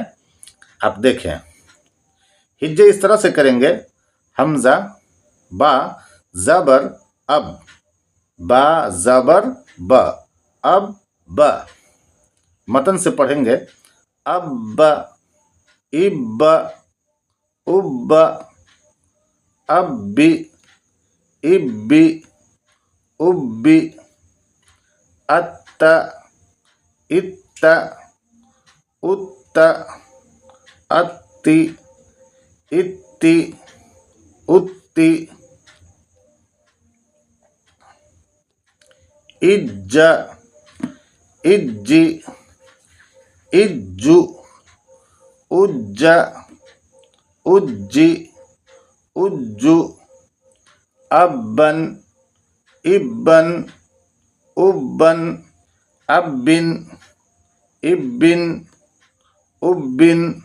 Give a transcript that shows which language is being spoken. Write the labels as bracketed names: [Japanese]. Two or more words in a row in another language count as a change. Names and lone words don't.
[Urdu] آپ دیکھیں ہجے اس طرح سے کریں گے حمزہ با زبر اب، با زبر با، اب با. متن سے پڑھیں گے اب اب اب [Arabic] اب اب اب ات ات ات اتی اتی اتی اج اج اج اج اج اج ابن ابن ابن ابن ابن ابن.